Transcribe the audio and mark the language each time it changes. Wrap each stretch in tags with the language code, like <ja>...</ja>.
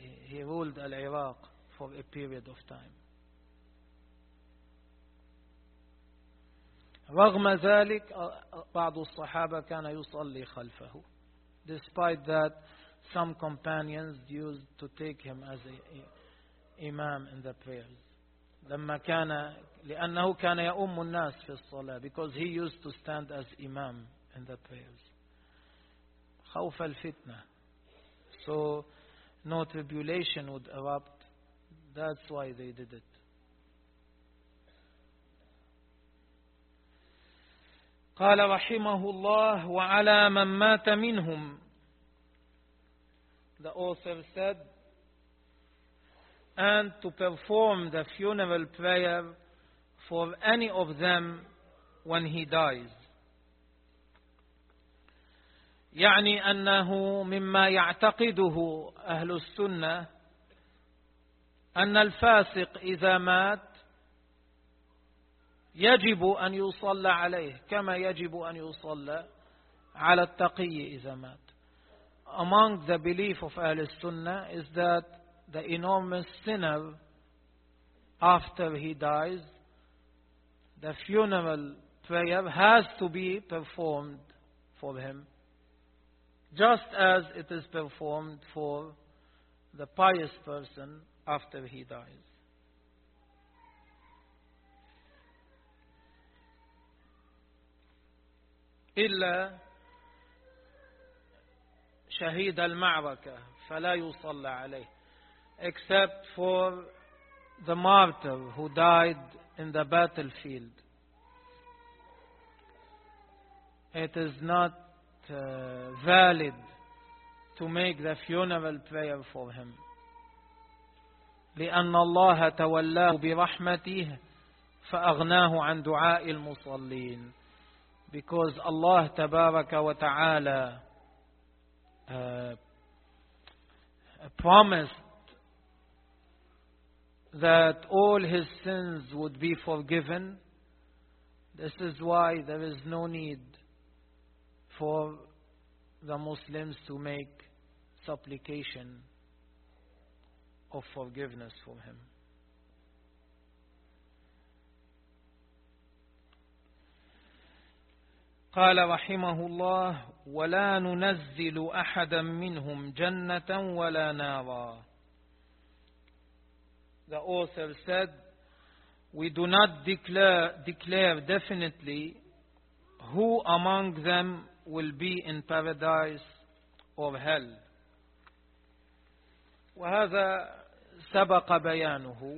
<en>He ruled العراق for a period of time.</en> <ar>رغم ذلك بعض الصحابة كان يصلي خلفه.</ar> <en>Despite that, some companions used to take him as a, imam in the prayers.</en> <ar>لما كان لأنه كان يأم الناس في الصلاة</ar> <en>because he used to stand as imam in the prayers.</en> <ar>خوف الفتنة.</ar> <en>So no tribulation would erupt. That's why they did it.</en> <ar>قال رحمه الله وعلى من مات منهم.</ar> <en>The author said, and to perform the funeral prayer for any of them when he dies.</en> <ar>يعني أنه مما يعتقده أهل السنة أن الفاسق إذا مات يجب أن يصلى عليه كما يجب أن يصلى على التقي إذا مات.</ar> <en>Among the belief of أهل السنة is that the enormous sinner, after he dies, the funeral prayer has to be performed for him, just as it is performed for the pious person after he dies.</en> <ar>إلا شهيد المعركة فلا يصلى عليه.</ar> <en>Except for the martyr who died in the battlefield. It is not valid to make the funeral prayer for him.</en> <ar>لأن الله تولاه برحمته فأغناه عن دعاء المصلين.</ar> <en>Because Allah</en> <ar>تبارك وتعالى</ar> <en>promised that all his sins would be forgiven. This is why there is no need for the Muslims to make supplication of forgiveness for him.</en> <ar>قال رحمه الله ولا ننزل أحدا منهم جنة ولا نارا.</ar> <en>The author said, we do not declare definitely who among them will be in paradise or hell.</en> <ar>وهذا سبق بيانه.</ar>